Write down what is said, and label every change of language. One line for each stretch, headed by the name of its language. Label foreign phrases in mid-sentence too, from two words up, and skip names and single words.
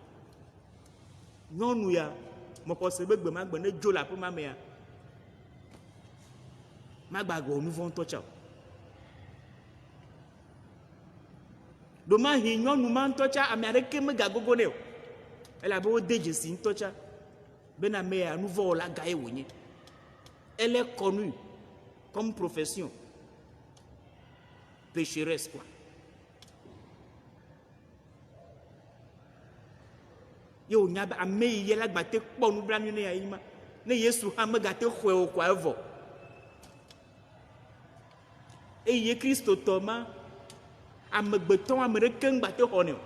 Ewe: Nyɔnu ya mɔkɔse be gbe ma gbe ne dzo le aƒe ma me ya magbagbe o nu vɔ ŋutɔ tsa o. Ɖoma hi nyɔnu ma ŋutɔ tsa ame aɖeke megagogo nɛ o elabe wo de dzesi ŋutɔ tsa. Bena meya nouveau la gaye wonye.
French: Elle est connue comme profession pécheresse quoi.
Ewe: Yo nyaba ame ye la gbate kpɔ nublanui ne yayima ne Yesu hã megate xɔe o kwa evɔ. Eye Kristo tɔ ma amegbetɔ ame ɖeke ŋgbate xɔnɛ o.